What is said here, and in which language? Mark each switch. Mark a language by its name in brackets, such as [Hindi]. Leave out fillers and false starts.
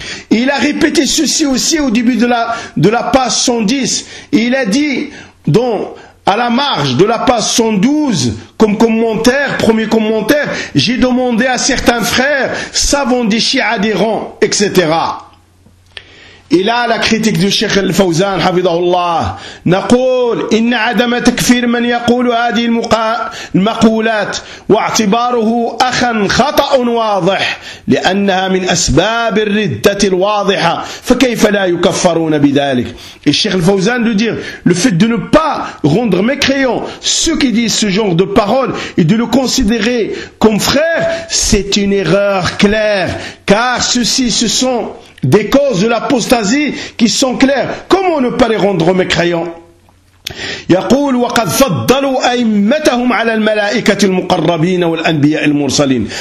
[French] Et il a répété ceci aussi au début de la page 110. Et il a dit, donc, à la marge de la page 112, comme commentaire, premier commentaire, j'ai demandé à certains frères, savons des chiens adhérents, etc. Et là, la critique du Cheikh Al-Fawzan, Hafidahullah, [Arabic] نقول إن عدم تكفير من يقول هذه المقولات واعتباره أخا خطأ واضح لأنها من أسباب الردة الواضحة فكيف لا يكفرون بذلك. [French] Et Cheikh Al-Fawzan de dire, le fait de ne pas rendre mécréant ceux qui disent ce genre de paroles et de le considérer comme frère, c'est une erreur claire, car ceux-ci se sont des causes de l'apostasie qui sont claires. Comment ne pas les rendre mécréants ? [Arabic] يقول وقد فضلوا أئمتهم على الملائكة المقربين والأنبياء المرسلين.